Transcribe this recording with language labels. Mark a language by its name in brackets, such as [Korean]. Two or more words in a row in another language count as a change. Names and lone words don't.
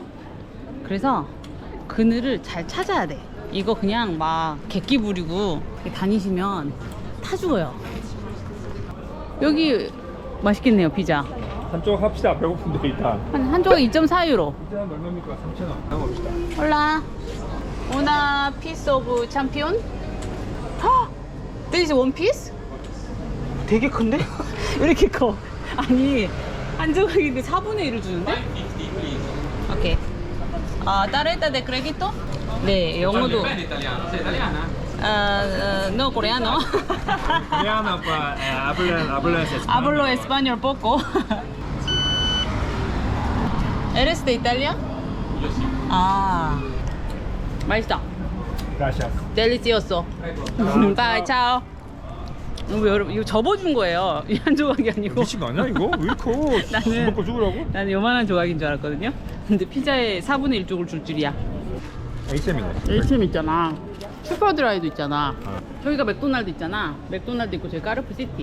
[Korean] 그래서 그늘을 잘 찾아야 돼. 이거 그냥 막 객기 부리고 다니시면 타 죽어요. 여기 맛있겠네요. 피자 한쪽 합시다. 배고픈데 일단. 한 조각 2.4유로. 피자 얼마입니까? 3,000원. 나가봅시다. [Spanish] Hola una [English] piece of champion. This is one piece? [Korean] 되게 큰데? 왜 이렇게 커? 아니 한 조각인데 4분의 1을 주는데? 오케이. [Spanish] tarjeta de crédito? [Korean] 네, 영어도. [Spanish] No, coreano. Coreano, hablas Hablo español poco. ¿Eres de Italia? [Korean] 아, 맛있다. [Spanish] Gracias. Delicioso. Bye, ciao. [Korean] 여러분 이거 접어준 거예요. 이 한 조각이 아니고. 미친 거 아니야 이거? 왜 이렇게 커? 나는- 먹고 죽으라고? 나는 요만한 조각인 줄 알았거든요. 근데 피자의 4분의 1쪽을 줄 줄이야. H이네. 1층 있잖아. 슈퍼드라이도 있잖아. 저기가 맥도날드 있잖아. 맥도날드 있고 저기 까르프 시티.